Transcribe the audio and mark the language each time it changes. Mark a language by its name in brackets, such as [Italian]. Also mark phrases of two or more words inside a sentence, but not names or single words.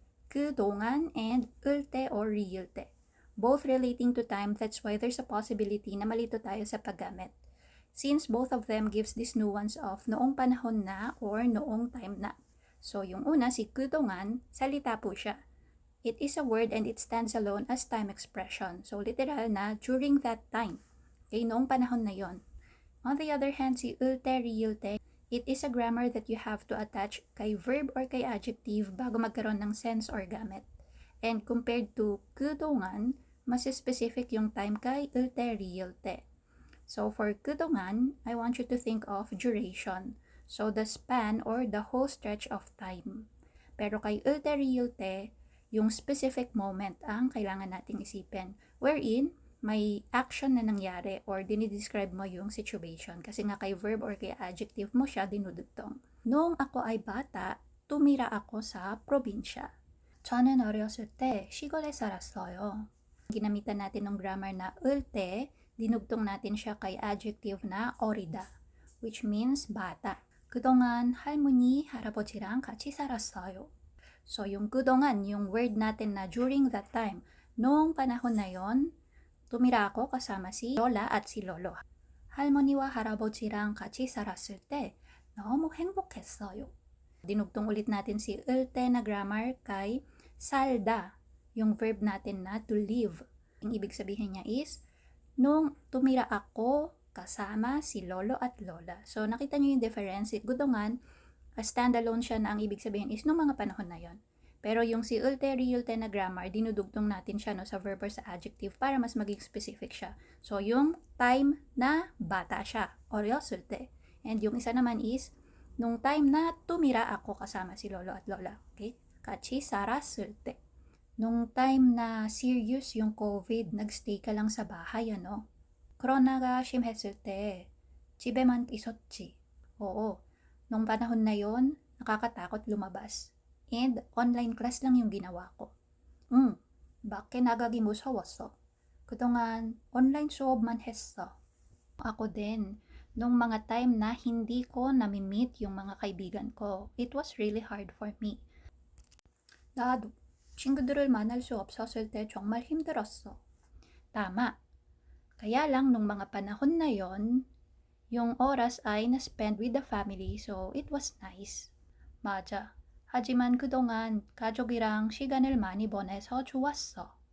[Korean] 그동안 and 을때 or 리을때. [English] Both relating to time, that's why there's a possibility [Filipino] na malito tayo sa paggamit. [English] Since both of them gives this nuance of [Filipino] noong panahon na or noong time na. So yung una, si 그동안, salita po siya. [English] It is a word and it stands alone as time expression. [Filipino] So literal na [English] during that time. [Filipino] Okay, noong panahon na yon. [English] On the other hand, [Korean] si 을때, 리을때, [English] it is a grammar that you have to attach [Filipino] kay verb or kay adjective bago magkaroon ng sense or gamit. [English] And compared to 그동안, [Filipino] mas specific yung time kay 을때, 리을때. [English] So for 그동안, I want you to think of duration. So the span or the whole stretch of time. [Filipino] Pero kay 을때, 리을때, yung specific moment ang kailangan nating isipin. Wherein, may action na nangyari or dinidescribe mo yung situation. Kasi nga kay verb or kay adjective mo siya dinudugtong. Noong ako ay bata, tumira ako sa probinsya. [Korean] 저는 어렸을 때 시골에 살았어요. [Filipino] Ginamitan natin ng grammar na 을때, dinugtong natin siya kay adjective na 어리다, [English] which means bata. [Korean] 그동안 할머니, 할아버지랑 같이 살았어요. [Filipino] So yung 그동안, yung word natin na [English] during that time, [Filipino] noong panahon na yon, tumira ako kasama si lola at si lolo. [Korean] 할머니와 할아버지랑 같이 살았을 때 너무 행복했어요. [Filipino] Dinugtong ulit natin si 을때 na grammar kay 살다, yung verb natin na [English] to live. [Filipino] Ang ibig sabihin niya is, nung tumira ako kasama si lolo at lola. So nakita niyo yung difference. Gudongan, standalone siya na ang ibig sabihin is nung mga panahon na yon. Pero yung si 을때, 리을때 na grammar, dinudugtong natin siya no, sa verb or sa adjective para mas maging specific siya. So yung time na bata siya, [Korean] 어렸을 때. [Filipino] And yung isa naman is, nung time na tumira ako kasama si lolo at lola. [Korean] Okay? 같이 살았을 때. [Filipino] Nung time na serious yung COVID, nagstay ka lang sa bahay, ano? [Korean] 코로나가 심했을 때, 집에만 있었지. [Filipino] Oo. Nung panahon na yon, nakakatakot lumabas. And online class lang yung ginawa ko. [Korean] 밖에 나가기 무서웠어. 그동안 online 수업만 했어. [Filipino] Ako din, nung mga time na hindi ko nami-meet yung mga kaibigan ko, [English] it was really hard for me. [Korean] 나도 친구들을 만날 수 없었을 때 정말 힘들었어. [Filipino] Tama. Kaya lang nung mga panahon na yon, yung oras ay na-spend [English] with the family, so it was nice. [Korean] 맞아. 하지만 그동안 가족이랑 시간을 많이 보내서 좋았어.